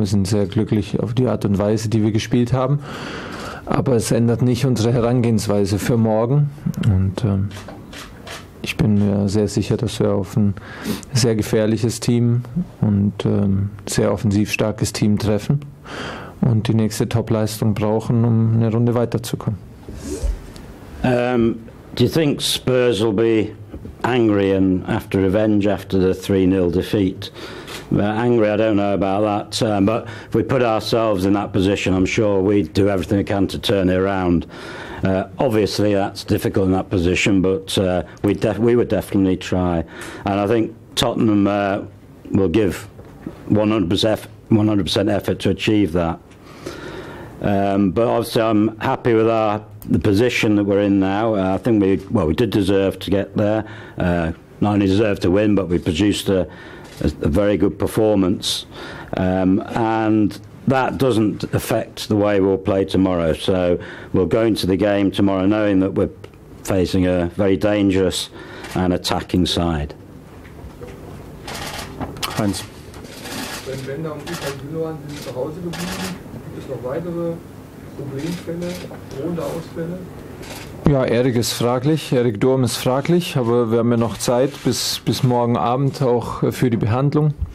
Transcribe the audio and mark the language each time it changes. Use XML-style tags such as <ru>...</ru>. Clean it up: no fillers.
<de>Wir sind sehr glücklich auf die Art und Weise, die wir gespielt haben. Aber es ändert nicht unsere Herangehensweise für morgen. Und ich bin mir sehr sicher, dass wir auf ein sehr gefährliches Team und sehr offensiv starkes Team treffen und die nächste Topleistung brauchen, um eine Runde weiterzukommen.</de> <en>Do you think Spurs will be angry and after revenge after the 3-0 defeat? Angry, I don't know about that, but if we put ourselves in that position, I'm sure we'd do everything we can to turn it around. Obviously, that's difficult in that position, but we would definitely try. And I think Tottenham will give 100% effort to achieve that. But obviously, I'm happy with the position that we're in now. I think we did deserve to get there. Not only deserve to win, but we produced a very good performance, and that doesn't affect the way we'll play tomorrow. So we'll go into the game tomorrow knowing that we're facing a very dangerous and attacking side.</en> <de>Heinz. Wenn da um Gündogan sind zu Hause geblieben, gibt es noch weitere Problemfälle, drohende Ausfälle? Ja, Erik ist fraglich, Erik Durm ist fraglich, aber wir haben ja noch Zeit bis morgen Abend auch für die Behandlung.</de>